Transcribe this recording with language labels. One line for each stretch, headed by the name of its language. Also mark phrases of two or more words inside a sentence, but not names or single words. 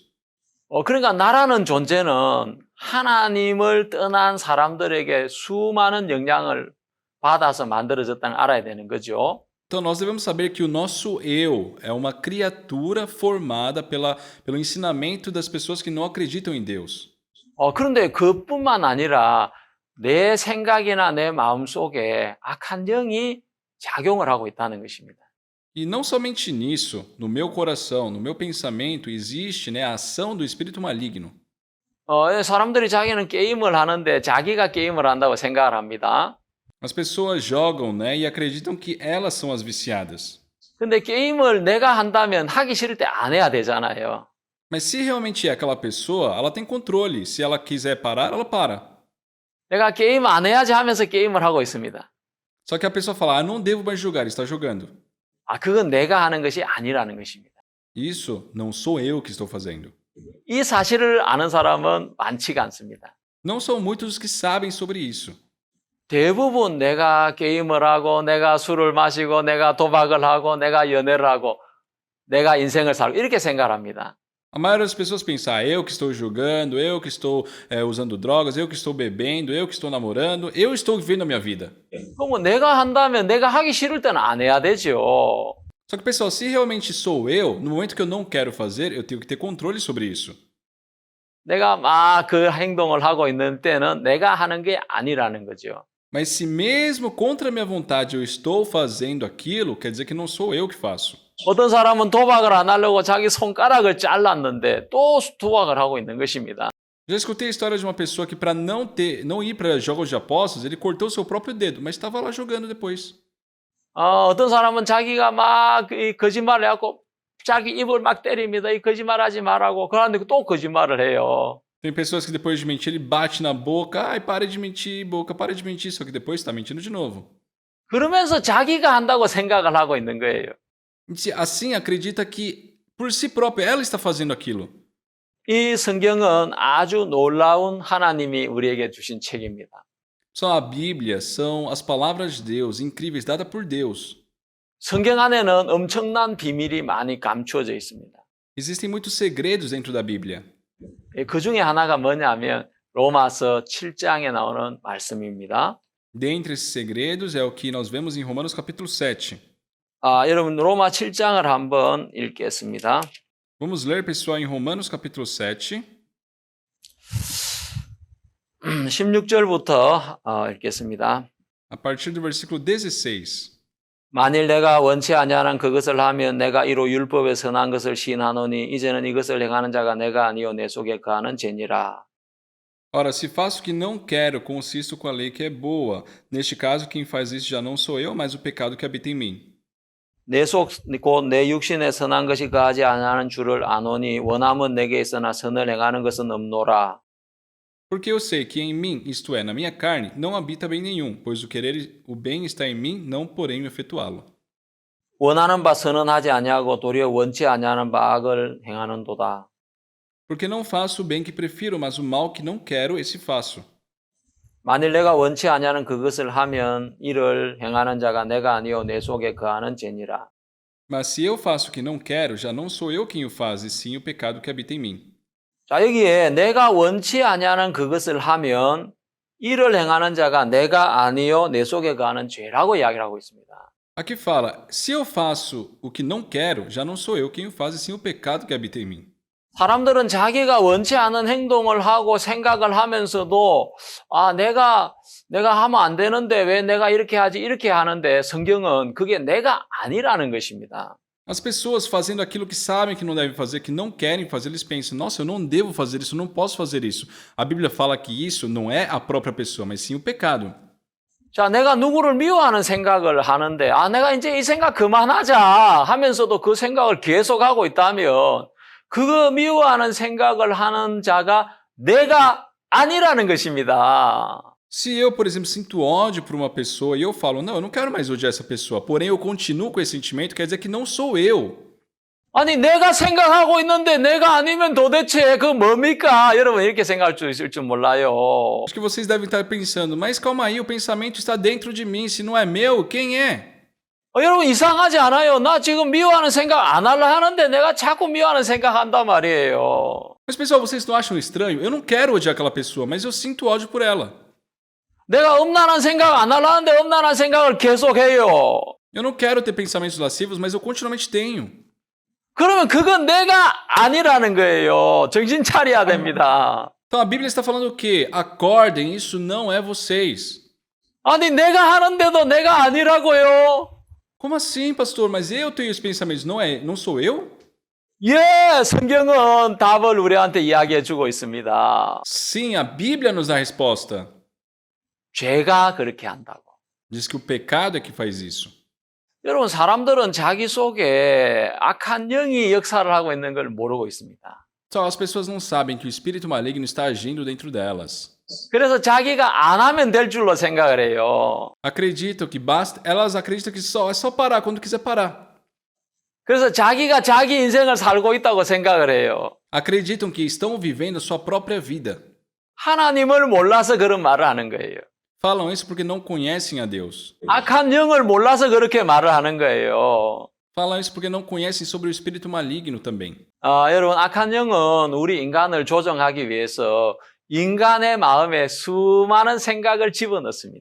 Korean: 그러니까 나라는 존재는 하나님을 떠난 사람들에게 수많은 영향을 받아서 만들어졌다는 걸 알아야 되는 거죠.
Portuguese: Então nós devemos saber que o nosso eu é uma criatura formada pelo ensinamento das pessoas que não acreditam em Deus.
Korean: 그런데 그뿐만 아니라 내 생각이나 내 마음 속에 악한 영이 작용을 하고 있다는 것입니다.
Portuguese: E não somente nisso, no meu coração, no meu pensamento, existe, né, a ação do espírito maligno.
Korean: 사람들이 자기는 게임을 하는데 자기가 게임을 한다고 생각을 합니다.
Portuguese: As pessoas jogam, né, e acreditam que elas são as viciadas.
Korean: 근데 게임을 내가 한다면 하기 싫을 때 안 해야 되잖아요.
Portuguese: Mas se realmente é aquela pessoa, ela tem controle. Se ela quiser parar, ela para.
Korean: 내가 게임 안 해야지 하면서 게임을 하고 있습니다.
Portuguese: Só que a pessoa fala, não devo mais jogar, está jogando.
Korean: 그건 내가 하는 것이 아니라는 것입니다.
Portuguese: Isso não sou eu que estou fazendo.
Korean: 이 사실을 아는 사람은 많지가 않습니다.
Portuguese: Não são muitos os que sabem sobre isso.
Korean: 대부분 내가 게임을 하고 내가 술을 마시고 내가 도박을 하고 내가 연애를 하고 내가 인생을 살고 이렇게 생각합니다.
Portuguese: A maioria das pessoas pensa, eu que estou jogando, eu que estou usando drogas, eu que estou bebendo, eu que estou namorando, eu estou vivendo a minha vida.
Korean: 그럼 내가 한다면 내가 하기 싫을 때는 안 해야 되죠.
Portuguese: Só que, pessoal, se realmente sou eu, no momento que eu não quero fazer, eu tenho que ter controle sobre isso.
Korean: 내가 막 그 행동을 하고 있는 때는 내가 하는 게 아니라는 거죠.
Portuguese: Mas se mesmo contra a minha vontade eu estou fazendo aquilo, quer dizer que não sou eu que faço.
Korean: 어떤 사람은 도박을 안 하려고 자기 손가락을 잘랐는데 또 도박을 하고 있는 것입니다.
Portuguese: Já escutei a história de uma pessoa que para não ir para jogos de apostas, ele cortou seu próprio dedo, mas estava lá jogando depois.
Korean: 어떤 사람은 자기가 막 거짓말을 해갖고 자기 입을 막 때립니다. 이 거짓말하지 말라고. 그런데 또 거짓말을 해요.
Portuguese: Tem pessoas que depois de mentir, ele bate na boca, ai, para de mentir, boca, para de mentir, só que depois está mentindo de novo.
Korean: 그러면서 자기가 한다고 생각을 하고 있는 거예요.
Portuguese: Assim acredita que por si próprio ela está fazendo aquilo.
Korean: 이 성경은 아주 놀라운 하나님이 우리에게 주신 책입니다.
Portuguese: Só a Bíblia são as palavras de Deus, incríveis, dadas por Deus.
Korean: 성경 안에는 엄청난 비밀이 많이 감추어져 있습니다.
Portuguese: Existem muitos segredos dentro da Bíblia.
Korean: 그 중에 하나가 뭐냐면 로마서 7장에 나오는 말씀입니다.
Portuguese: Dentre esses segredos é o que nós vemos em Romanos capítulo 7.
Korean: 여러분 로마 7장을 한번 읽겠습니다.
Portuguese: Vamos ler, pessoal, em Romanos capítulo 7.
Korean: 16절부터 읽겠습니다.
Portuguese: A partir do versículo 16.
Korean: 만일 내가 원치 아니하는 그것을 하면 내가 이로 율법의 선한 것을 시인하노니 이제는 이것을 행하는 자가 내가 아니요 내 속에 거하는 죄니라.
Portuguese: Ora, se faço o que não quero, consisto com a lei que é boa. Neste caso, quem faz isso já não sou eu, mas o pecado que habita em mim.
Korean: 내 속 곧 내 육신에 선한 것이 거하지 아니하는 줄을 아노니 원함은 내게 있으나 선을 행하는 것은 없노라.
Portuguese: Porque eu sei que em mim, isto é, na minha carne, não habita bem nenhum, pois o querer o bem está em mim, não porém o efetuá-lo.
Korean: 원하는 바 선은 하지 아니하고 도리어 원치 아니하는 바 악을 행하는도다.
Portuguese: Porque não faço o bem que prefiro, mas o mal que não quero, esse faço.
Korean: 만일 내가 원치 아니하는 그것을 하면 이를 행하는 자가 내가 아니요 내 속에 거하는 죄니라.
Portuguese: Mas se eu faço o que não quero, já não sou eu quem o faz, e sim o pecado que habita em mim.
Korean: 자, 여기에 내가 원치 아니하는 그것을 하면 이를 행하는 자가 내가 아니요 내 속에 거하는 죄라고 이야기를 하고 있습니다.
Portuguese: Aqui fala, se eu faço o que não quero, já não sou eu quem o faz, e sim o pecado que habita em mim.
Korean: 사람들은 자기가 원치 않은 행동을 하고 생각을 하면서도 내가 하면 안 되는데 왜 내가 이렇게 하지 이렇게 하는데 성경은 그게 내가 아니라는 것입니다.
Portuguese: As pessoas fazendo aquilo que sabem que não devem fazer, que não querem fazer, eles pensam, nossa, eu não devo fazer isso, eu não posso fazer isso. A Bíblia fala que isso não é a própria pessoa, mas sim o pecado.
Korean: 자, 내가 누구를 미워하는 생각을 하는데 내가 이제 이 생각 그만하자 하면서도 그 생각을 계속하고 있다면 그거 미워하는 생각을 하는 자가 내가 아니라는 것입니다.
Portuguese: Se eu, por exemplo, sinto ódio por uma pessoa e eu falo, não, eu não quero mais odiar essa pessoa, porém eu continuo com esse sentimento, quer dizer que não sou eu.
Korean: 아니 내가 생각하고 있는데 내가 아니면 도대체 그 뭡니까? 여러분 이렇게 생각할 수 있을 줄 몰라요.
Portuguese: Acho que vocês devem estar pensando, mas calma aí, o pensamento está dentro de mim, se não é meu, quem é?
Korean: 여러분 이상하지 않아요? 나 지금 미워하는 생각 안 하려 하는데 내가 자꾸 미워하는 생각한단 말이에요.
Portuguese: Mas pessoal, vocês não acham estranho? Eu não quero odiar aquela pessoa, mas eu sinto ódio por ela.
Korean: 내가 음란한 생각 안 하려 하는데 음란한 생각을 계속해요.
Portuguese: Eu não quero ter pensamentos lascivos, mas eu continuamente tenho.
Korean: 그러면 그건 내가 아니라는 거예요. 정신 차려야 됩니다.
Portuguese: Então a Bíblia está falando o quê? Acordem, isso não é vocês.
Korean: 아니, 내가 하는데도 내가 아니라고요?
Portuguese: Como assim, pastor? Mas eu tenho os pensamentos, não sou eu?
Korean: 예, 성경은 답을 우리한테 이야기해 주고 있습니다.
Portuguese: Sim, a Bíblia nos dá a resposta.
Korean: 죄가 그렇게 한다고.
Portuguese: Diz que o pecado é que faz isso.
Korean: 여러분, 사람들은 자기 속에 악한 영이 역사를 하고 있는 걸 모르고 있습니다.
Portuguese: Só as pessoas não sabem que o espírito maligno está agindo dentro delas.
Korean: 그래서 자기가 안 하면 될 줄로 생각을 해요.
Portuguese: Acreditam que basta, elas acreditam que é só parar quando quiser parar.
Korean: 그래서 자기가 자기 인생을 살고 있다고 생각을 해요.
Portuguese: Acreditam que estão vivendo sua própria vida.
Korean: 하나님을 몰라서 그런 말을 하는 거예요.
Portuguese: Falam isso porque não conhecem a Deus.
Korean: 악한 영을 몰라서 그렇게 말을 하는 거예요.
Portuguese: Falam isso porque não conhecem sobre o espírito maligno também.
Korean: 여러분, 악한 영은 우리 인간을 조정하기 위해서 인간의 마음에 수많은 생각을 집어넣습니다.